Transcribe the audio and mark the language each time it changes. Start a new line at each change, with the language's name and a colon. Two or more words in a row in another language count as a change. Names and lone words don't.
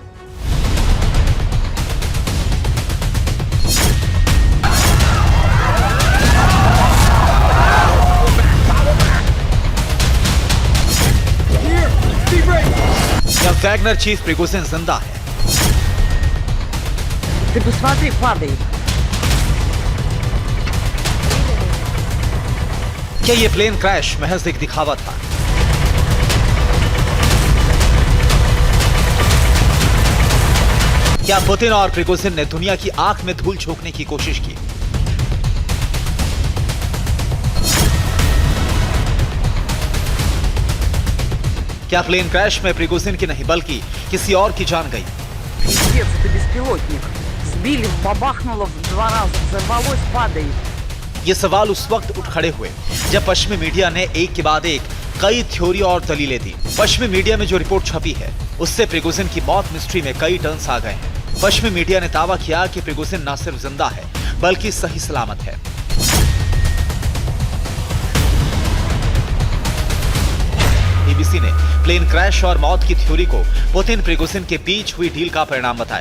Hindi: वैगनर चीफ प्रिगोजिन जिंदा है।
Russian: Ты посмотри, падает.
Hindi: क्या ये
English: plane crash
Hindi: महज एक दिखावा था? क्या पुतिन और प्रिगोजिन ने दुनिया की आंख में धूल झोंकने की कोशिश की? क्या
English: plane crash
Hindi: में प्रिगोजिन की नहीं बल्कि किसी और की जान गई?
Russian: Пиздец, это беспилотник. Сбили, бабахнуло в 2 раза, взорвалось, падает.
Hindi: ये सवाल उस वक्त उठ खड़े हुए जब पश्चिमी मीडिया ने एक के बाद एक कई थ्योरी और दलीलें दी। पश्चिमी मीडिया में जो रिपोर्ट छपी है उससे प्रिगोजिन की मौत मिस्ट्री में कई टर्न्स आ गए हैं। पश्चिमी मीडिया ने दावा किया कि प्रिगोजिन न सिर्फ जिंदा है बल्कि सही सलामत है। बीबीसी ने
English: plane crash
Hindi: और मौत की थ्योरी को पुतिन प्रिगोजिन के बीच हुई डील का परिणाम बताया।